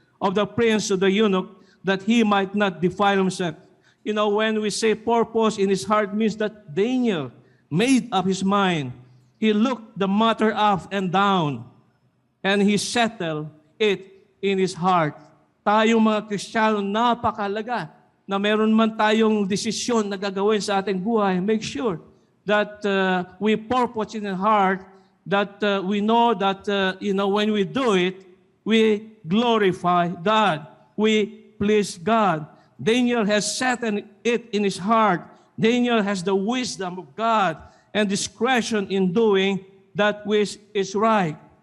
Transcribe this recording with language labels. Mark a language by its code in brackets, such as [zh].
[en] of the prince to the eunuch, that he might not defile himself. You know, when we say purpose in his heart means that Daniel made up his mind. He looked the matter up and down, and he settled it in his heart. [tl] Tayong mga Kristiyano, napakahalaga na meron man tayong desisyon na gagawin sa ating buhay. [en] Make sure that we purpose in our heart, that we know that, when we do it, we glorify God. We please God. Daniel has settled it in his heart. Daniel has the wisdom of God and discretion in doing that which is right.